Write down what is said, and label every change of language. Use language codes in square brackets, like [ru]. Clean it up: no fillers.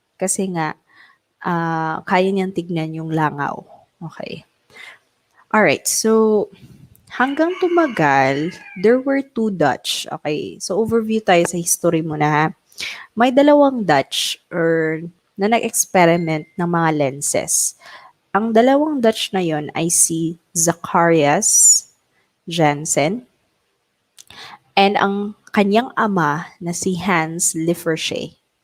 [tl] Kasi nga, kaya niyang tignan yung langaw. [en] Okay. Alright, [tl] so hanggang tumagal, [en] there were two Dutch. [tl] Okay, so overview tayo sa history muna ha. May dalawang Dutch na nag-experiment ng mga lenses. Ang dalawang Dutch na yon ay si Zacharias Janssen and ang kanyang ama na si Hans Liffershe.